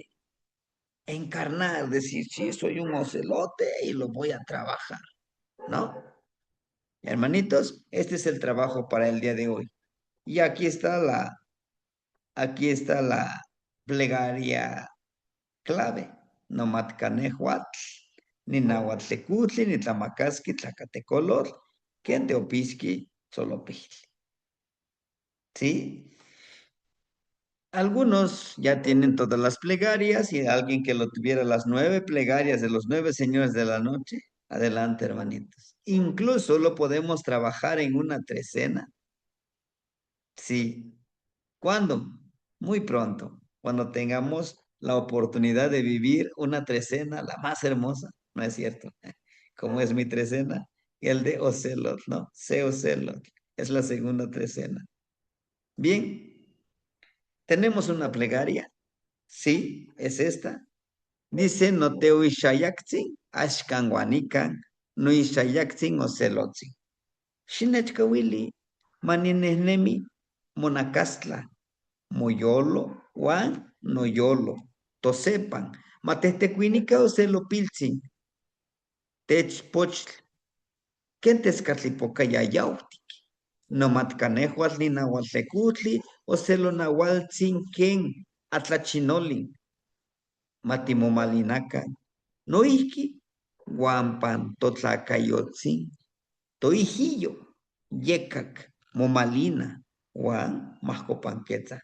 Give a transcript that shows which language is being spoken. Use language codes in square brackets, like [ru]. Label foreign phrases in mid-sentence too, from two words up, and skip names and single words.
[es] Encarnar, decir, sí, soy un ocelote y lo voy a trabajar, ¿no? Hermanitos, este es el trabajo para el día de hoy. Y aquí está la plegaria clave. [nah] Nomatcanehuatl, ni nahuatlecutli, ni tlamacasqui, tlacatecolotl, quenteopisqui, xolopijli. [es] ¿Sí? Algunos ya tienen todas las plegarias y alguien que lo tuviera las 9 plegarias de los 9 señores de la noche, adelante, hermanitos. Incluso lo podemos trabajar en una trecena. Sí. ¿Cuándo? Muy pronto, cuando tengamos la oportunidad de vivir una trecena, la más hermosa, ¿no es cierto? Como es mi trecena, el de Ocelot, ¿no? Se Ocelot, es la segunda trecena. Bien, tenemos una plegaria, sí, es esta. [nah] Dice, no te uishayaktzin, ashkanguanikan, no ishayaktzin Ocelotzin. Shinechkawili, maninehnemi, monacastla, moyolo, Juan, noyolo, tosepan, matestecuinica o celopiltzin, techpochtl, quentescatlipoca yayautic, nomatcanejuatl ni nahuatlecutli o celonahualtzin ken atlachinolin, matimomalinaca, noihki, guampan totlacayotzin, toijillo, yecac, momalina, Juan, mascopanquetza.